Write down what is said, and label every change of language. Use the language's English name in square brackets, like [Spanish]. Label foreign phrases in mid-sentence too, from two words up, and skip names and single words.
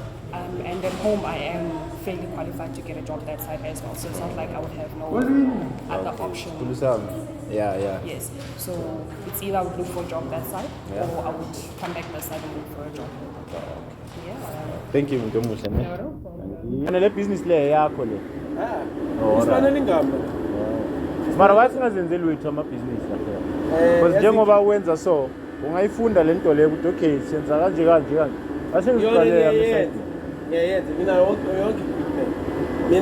[English] And at home, I am fairly qualified to get a job that side as well. So it's not like I would have no other option. Yeah. Yes. So it's either I would look for a job that side, Yeah. or I would come back that side and look for a job. Yeah. Thank you, Ntomuhle. No problem. [Zulu] Ana le business le yakho le. Isifanele ingamba. Mara wathi ngazenzeli wethu ama business lapha. Because njengoba wenza so ungayifunda lento leyo ukuthi okay siyenza kanje kanje kanje ase ngiqale yami side ngiyayenza mina yonke equipment mina